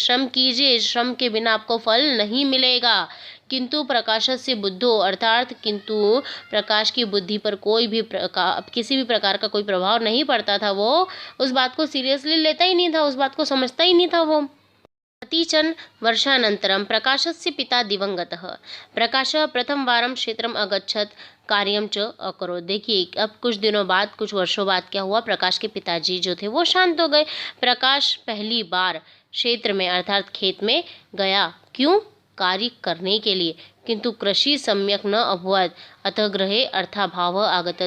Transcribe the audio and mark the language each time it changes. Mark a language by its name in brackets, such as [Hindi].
[Hindi] श्रम कीजिए, श्रम के बिना आपको फल नहीं मिलेगा। [Sanskrit] किंतु प्रकाशस्य बुद्धो [Hindi] अर्थात किंतु प्रकाश की बुद्धि पर किसी भी प्रकार का कोई प्रभाव नहीं पड़ता था। वो उस बात को सीरियसली लेता ही नहीं था, उस बात को समझता ही नहीं था वो। [Sanskrit] कतिचन वर्षानन्तरं प्रकाशस्य पिता दिवंगतः। प्रकाशः प्रथमवारं क्षेत्रम् अगच्छत्, कार्यं च अकरोत्। [Hindi] देखिए, अब कुछ दिनों बाद, कुछ वर्षों बाद क्या हुआ, प्रकाश के पिताजी जो थे वो शांत हो गए। प्रकाश पहली बार क्षेत्र में अर्थात खेत में गया। क्यों? कार्य करने के लिए। [Sanskrit] किंतु कृषि सम्यक न अभवत्, अतः गृहे अर्थाभाव आगत।